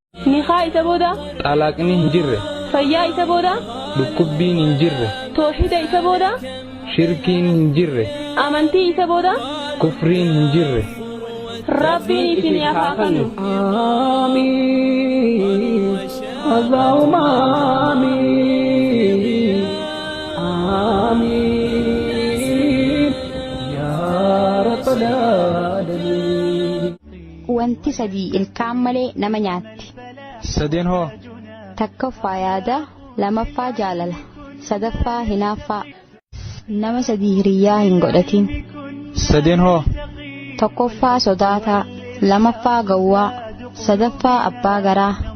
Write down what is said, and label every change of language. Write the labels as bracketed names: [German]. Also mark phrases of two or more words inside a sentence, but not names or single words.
[Oromo] Ni haa isa booda? Xalaaqni hin jirre. Fayyaa isa booda? Dhukkubbiin hin jirre. Toohida isa booda? Shirkiin hin jirre. Amantii isa booda? Kufriin hin jirre. Rabbiin isin haa kafanu. [Arabic] آمين. اللهم آمين. آمين. يا رب العالمين. [Oromo] Wanti sadii ilkaan malee nama nyaatti. Sadeen hoo? Takkaffaa yaada, lamaffaa jaalala, sadaffaa hinaaffaa. Nama sadii hiriyyaa hin godhatin. Sadeen hoo? Tokkoffaa sodaataa, lamaffaa gawwaa, sadaffaa abbaa garaa.